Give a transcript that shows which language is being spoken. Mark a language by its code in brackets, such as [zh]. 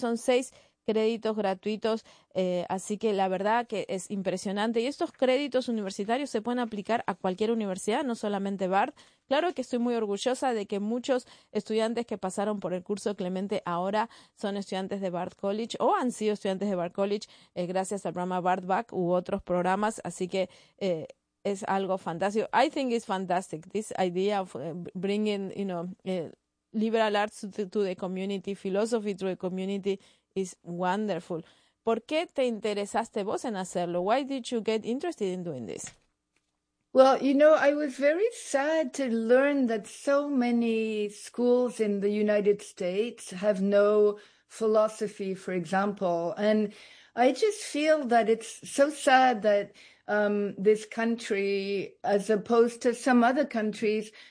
[es] Son 6 créditos gratuitos, así que la verdad que es impresionante. Y estos créditos universitarios se pueden aplicar a cualquier universidad, no solamente Bard. Claro que estoy muy orgullosa de que muchos estudiantes que pasaron por el curso Clemente ahora son estudiantes de Bard College o han sido estudiantes de Bard College gracias al programa Bard Back u otros programas, así que es algo fantástico. [en] I think it's fantastic, this idea of bringing, you know, liberal arts to the community, philosophy to the community. Is wonderful. [es] ¿Por qué te interesaste vos en hacerlo? [en] Why did you get interested in doing this? Well, you know, I was very sad to learn that so many schools in the United States have no philosophy, for example. And I just feel that it's so sad that this country, as opposed to some other countries,